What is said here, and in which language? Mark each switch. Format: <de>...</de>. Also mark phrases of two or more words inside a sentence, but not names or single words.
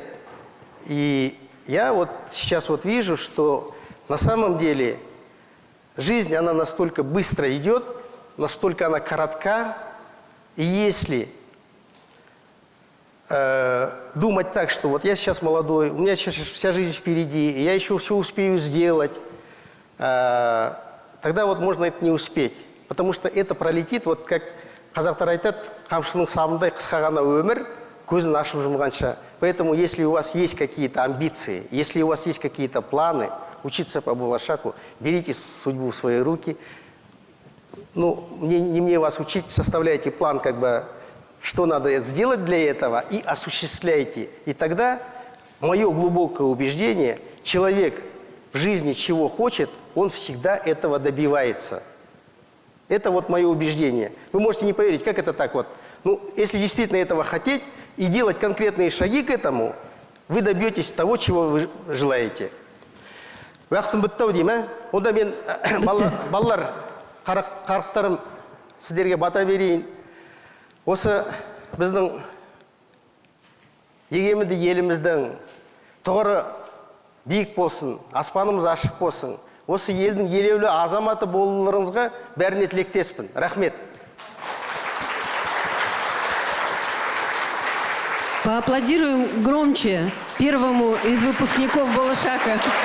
<ru>И я вот сейчас вот вижу, что на самом деле жизнь, она настолько быстро идет, настолько она коротка, и если думать так, что вот я сейчас молодой, у меня сейчас вся жизнь впереди, и я еще все успею сделать, тогда вот можно это не успеть. Потому что это пролетит, вот как</ru> <kk>қазақтар айтады, қамшының сабындай қысқа ғана өмір, көзін ашып жұмғанша.</kk> <ru>Поэтому если у вас есть какие-то амбиции, если у вас есть какие-то планы, учиться по Булашаку, берите судьбу в свои руки. Ну, не мне вас учить, составляйте план, как бы, что надо сделать для этого, и осуществляйте. И тогда, мое глубокое убеждение, человек в жизни чего хочет, он всегда этого добивается. Это вот мое убеждение. Вы можете не поверить, как это так вот. Ну, если действительно этого хотеть и делать конкретные шаги к этому, вы добьетесь того, чего вы желаете.</ru> <kk>Уақытым бітті деймін, онда мен балалар, қарақтарым, сіздерге бата берейін. Осы біздің егеменді еліміздің тұғыры биік болсын, аспанымыз ашық болсын. Осы елдің елеулі азаматы болуларыңызға бәріне тілектеспін. Рахмет.</kk> <ru>Поаплодируем громче первому из выпускников Булашака.</ru>